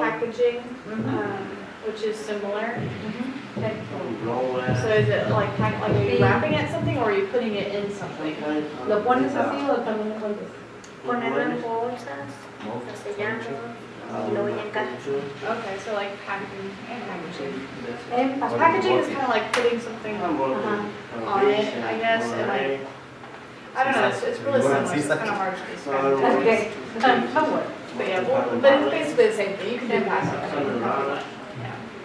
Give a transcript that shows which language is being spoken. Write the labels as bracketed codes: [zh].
[en] packaging, which is similar. Okay. Blower. So is it like are you wrapping it something or are you putting it in something? [es] ¿Lo pones así o también lo pones? Ponerlo en bolsas, sellarlo y luego ya en cajas. [en] Okay, so like packaging and packaging. [es] Empaque. [en] Packaging is kind of like putting something I'm working on it, I guess, and like I don't know. It's really similar. So it's kind of hard to describe. Okay. No work. But yeah, well, but it's basically the same thing. You can do packaging. Yeah.